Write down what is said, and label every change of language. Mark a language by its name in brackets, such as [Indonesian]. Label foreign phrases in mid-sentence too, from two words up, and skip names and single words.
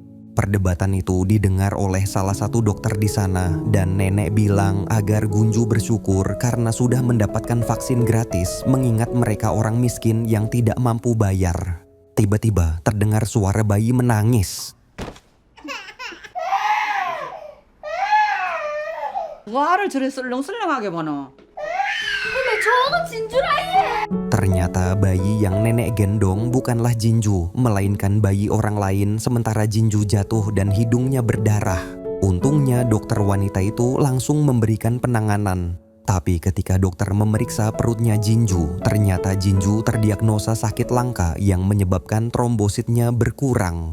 [Indonesian] Perdebatan itu didengar oleh salah satu dokter di sana dan nenek bilang agar Gunju bersyukur karena sudah mendapatkan vaksin gratis mengingat mereka orang miskin yang tidak mampu bayar. Tiba-tiba terdengar suara bayi menangis. [Korean] 뭐하를 저리 슬렁슬렁하게 보노? 근데 저거 진주라예. [Indonesian] Ternyata bayi yang nenek gendong bukanlah Jinju, melainkan bayi orang lain sementara Jinju jatuh dan hidungnya berdarah. Untungnya dokter wanita itu langsung memberikan penanganan. Tapi ketika dokter memeriksa perutnya Jinju, ternyata Jinju terdiagnosa sakit langka yang menyebabkan trombositnya berkurang.